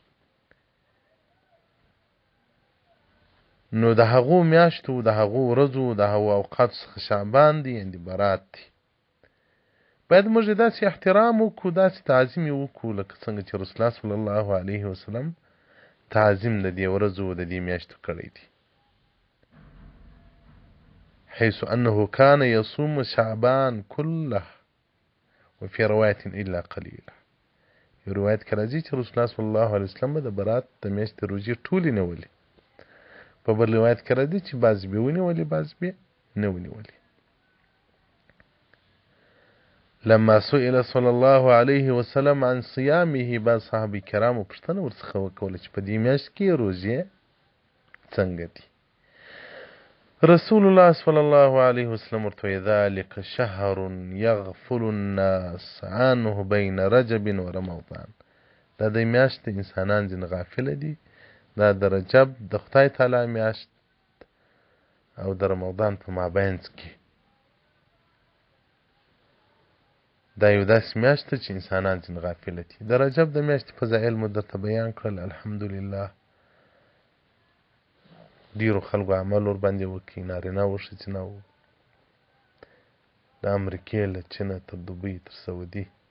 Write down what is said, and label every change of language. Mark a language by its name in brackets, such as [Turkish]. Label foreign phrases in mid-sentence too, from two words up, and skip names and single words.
[Pashto] نو د هغو میاشتو، د هغو ورځو، د هغو اوقاتو څخه شعبان دی، یعنې برات دی. باید موږ داسې احترام وکړو، داسې تعظیم یې وکړو لکه څنګه چې رسول الله [Arabic] صلی الله علیه وسلم [Pashto] تعظیم د دې ورځو د دې میاشتو کړی دی. [Arabic] حيث انه كان يصوم شعبان كله وفي رواية الا قليلا. [Pashto] یو روایت کې راځي چې رسول الله [Arabic] صلی الله علیه وسلم [Pashto] د برات د میاشتې روژې ټولې نیولې. په بل روایت کې راځي چې بعض به ونیولې، بعض به نه ونیولې. [Arabic] لما سئل صلى الله عليه وسلم عن صيامه، [Pashto] بعض صحابه کرامو پوښتنه ورڅخه وکوله چې په دې میاشت کې روژې څنګه دي. [Arabic] رسول الله صلى الله عليه وسلم ورته ذلك شهر يغفل الناس عنه بين رجب ورمضان. [Pashto] دا د میاشت انسانان ځین غافل دي. دا د رجب د خدای تعالی میاشت او د رمضان په مابینځ کې دا یو داسې میاشت چې انسانان ځین غافل دي. د رجب د میاشتې فضایل مو درته بیان کړل. الحمدلله ډیرو خلکو عمل ور باندې وکړي، نارینه و ښځینه و، د امریکې له چینه تر دوبۍ تر سعودي.